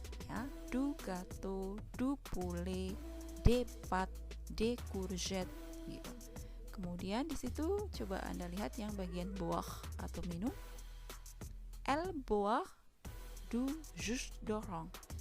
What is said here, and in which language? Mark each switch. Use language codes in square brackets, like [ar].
[fr] Ya, du gâteau, du poulet, des pâtes, des courgettes gitu. [id] Kemudian di situ coba Anda lihat yang bagian boire atau minum. [fr] Elle boit du jus d'orange.